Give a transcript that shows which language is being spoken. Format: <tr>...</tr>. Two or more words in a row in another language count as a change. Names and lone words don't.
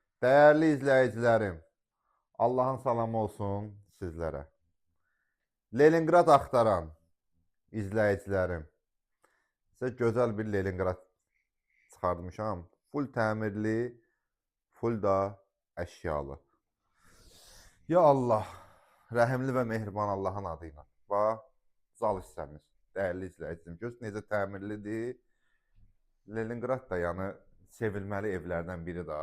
<tr>Değerli izleyicilerim, Allah'ın salamı olsun sizlere. Leningrad axtaran izleyicilerim, size güzel bir Leningrad çıxartmışam.</tr> <az>Full təmirli, full da əşyalı. Ya Allah, rəhimli və mehriban Allahın adıyla. Bax, zal hissəmiz, dəyərli izləyicim. Göz necə təmirlidir. Leningrad da yəni sevilməli evlərdən biri də.</az>